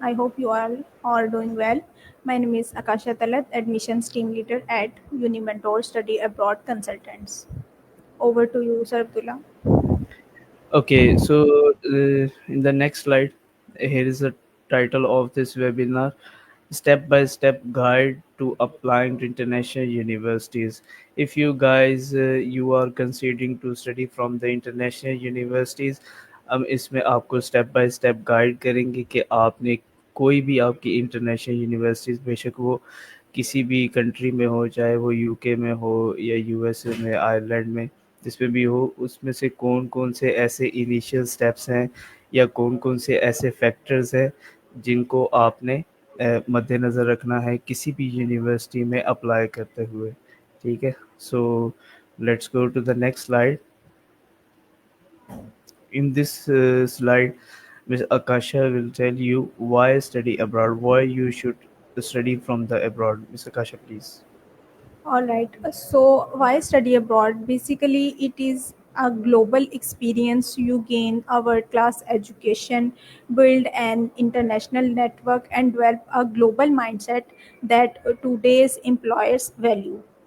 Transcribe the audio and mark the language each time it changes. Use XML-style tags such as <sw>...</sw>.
<en>I hope you all are doing well. My name is Akasha Talat, Admissions Team Leader at Unimentor Study Abroad Consultants. Over to you, Sir Abdullah. Okay, so in the next slide, here is the title of this webinar: Step by Step Guide to Applying to International Universities. If you guys you are considering to study from the international universities,</en> <hi>हम इसमें आपको step by step guide करेंगे कि आपने कोई भी आपकी international universities बेशक वो किसी भी कंट्री में हो, चाहे वो यूके में हो या यूएसए में, आयरलैंड में, जिसमें भी हो, उसमें से कौन-कौन से ऐसे इनिशियल स्टेप्स हैं या कौन-कौन से ऐसे फैक्टर्स हैं जिनको आपने मद्देनज़र रखना है किसी भी यूनिवर्सिटी में अप्लाई करते हुए। ठीक है?</hi> <en>So let's go to the next slide. In this slide, Ms. Akasha will tell you why study abroad, why you should study from the abroad. Ms. Akasha, please. All right. So, why study abroad? Basically, it is a global experience. You gain a world class education, build an international network, and develop a global mindset that today's employers value.</en>